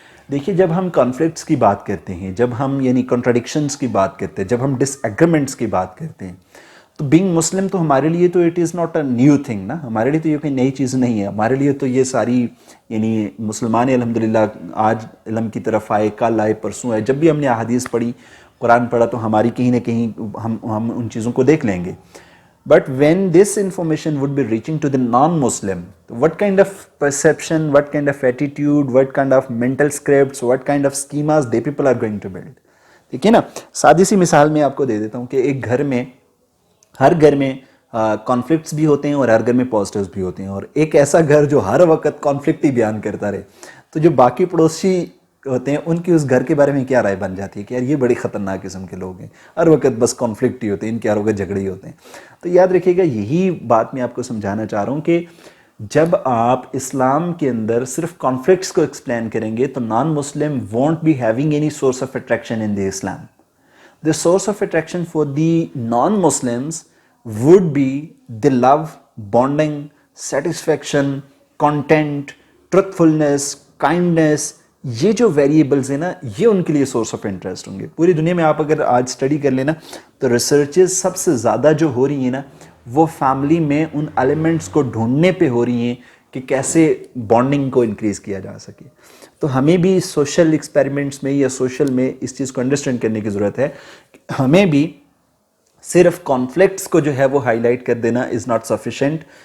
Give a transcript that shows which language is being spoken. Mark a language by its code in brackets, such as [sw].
[ur] دیکھیے جب ہم کانفلکٹس کی بات کرتے ہیں، جب ہم یعنی کنٹراڈکشنز کی بات کرتے ہیں، جب ہم ڈس ایگریمنٹس کی بات کرتے ہیں، تو [en] being Muslim [ur] تو ہمارے لیے تو [en] it is not a new thing [ur] نا، ہمارے لیے تو یہ کوئی نئی چیز نہیں ہے. ہمارے لیے تو یہ ساری یعنی مسلمان الحمدللہ آج علم کی طرف آئے، کل آئے، پرسوں آئے، جب بھی ہم نے احادیث پڑھی، قرآن پڑھا، تو ہماری کہیں نہ کہیں ہم ان چیزوں کو دیکھ لیں گے. [en] But when this information would be reaching to the non-Muslim, what kind of perception, what kind of attitude, what kind of mental scripts, what kind of schemas they people are going to build. [ur] دیکھیے نا، سادی سی مثال میں آپ کو دے دیتا ہوں کہ ایک گھر میں، ہر گھر میں کانفلکٹس بھی ہوتے ہیں اور ہر گھر میں پازیٹیوز بھی ہوتے ہیں، اور ایک ایسا گھر جو ہر وقت کانفلکٹ ہی بیان کرتا رہے، تو جو باقی پڑوسی ہوتے ہیں ان کی اس گھر کے بارے میں کیا رائے بن جاتی ہے کہ یار یہ بڑی خطرناک قسم کے لوگ ہیں، ہر وقت بس کانفلکٹ ہی ہوتے ہیں، ان کے ہر وقت جھگڑے ہی ہوتے ہیں. تو یاد رکھیے گا، یہی بات میں آپ کو سمجھانا چاہ رہا ہوں کہ جب آپ اسلام کے اندر صرف کانفلکٹس کو ایکسپلین کریں گے تو [en] Non Muslim won't be having any source of attraction in the Islam. The source of attraction for the non-Muslims would be the love, bonding, satisfaction, content, truthfulness, kindness. [ur] یہ جو ویریبلز ہیں نا، یہ ان کے لیے سورس آف انٹرسٹ ہوں گے. پوری دنیا میں آپ اگر آج اسٹڈی کر لینا تو ریسرچز سب سے زیادہ جو ہو رہی ہیں نا، وہ فیملی میں ان ایلیمنٹس کو ڈھونڈنے پہ ہو رہی ہیں کہ کیسے بانڈنگ کو انکریز کیا جا سکے. تو ہمیں بھی سوشل ایکسپیریمنٹس میں یا سوشل میں اس چیز کو انڈرسٹینڈ کرنے کی ضرورت ہے کہ ہمیں بھی صرف کانفلکٹس کو جو ہے وہ ہائی لائٹ کر دینا [en] Is not sufficient.